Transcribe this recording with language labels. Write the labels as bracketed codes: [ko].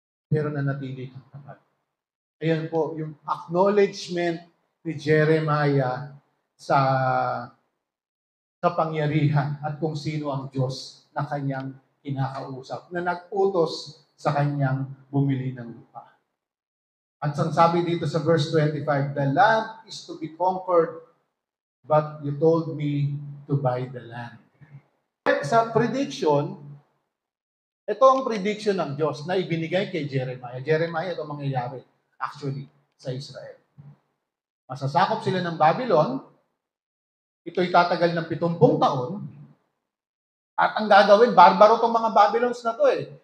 [tl] Pero nanatili kang tapat. Ayan po, yung acknowledgement ni Jeremiah sa kapangyarihan at kung sino ang Diyos na kanyang kinakausap, na nag-utos sa kanyang bumili ng lupa. At ang sabi dito sa verse 25, [en] the land is to be conquered, but you told me to buy the land. [tl] Sa prediction, ito ang prediction ng Diyos na ibinigay kay Jeremiah. Jeremiah, ito mangyayari actually sa Israel. Masasakop sila ng Babylon. Ito'y tatagal ng 70 taon. At ang gagawin, barbaro tong mga Babylons na to eh.